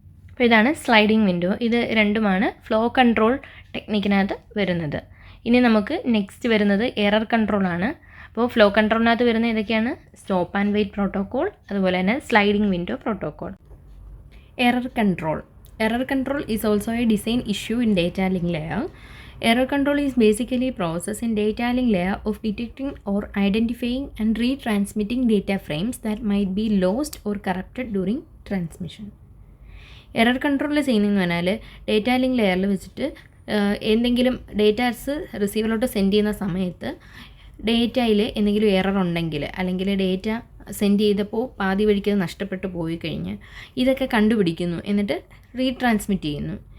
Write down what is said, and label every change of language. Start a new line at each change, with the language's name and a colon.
Malayalam: അപ്പോൾ ഇതാണ് sliding window. ഇത് രണ്ടുമാണ് ഫ്ലോ കൺട്രോൾ ടെക്നിക്കിനകത്ത് വരുന്നത്. ഇനി നമുക്ക് നെക്സ്റ്റ് വരുന്നത് എറർ കൺട്രോളാണ്. അപ്പോൾ ഫ്ലോ കൺട്രോളിനകത്ത് വരുന്ന ഏതൊക്കെയാണ്, സ്റ്റോപ്പ് ആൻഡ് വെയിറ്റ് പ്രോട്ടോക്കോൾ, അതുപോലെ തന്നെ sliding window protocol.
English: Error control is also a design issue in data link layer. Error control is basically a process in data link layer of detecting or identifying and retransmitting data frames that might be lost or corrupted during transmission.
Malayalam: Error control ചെയ്യുന്നതെന്ന് പറഞ്ഞാൽ data link ലെയറിൽ വെച്ചിട്ട് എന്തെങ്കിലും datas റിസീവറിലോട്ട് send ചെയ്യുന്ന സമയത്ത് ഡേറ്റയിൽ എന്തെങ്കിലും error ഉണ്ടെങ്കിൽ, അല്ലെങ്കിൽ ഡേറ്റ സെൻഡ് ചെയ്തപ്പോൾ പാതി വഴിക്ക് നഷ്ടപ്പെട്ടു പോയി കഴിഞ്ഞ് ഇതൊക്കെ കണ്ടുപിടിക്കുന്നു, എന്നിട്ട് റീട്രാൻസ്മിറ്റ് ചെയ്യുന്നു.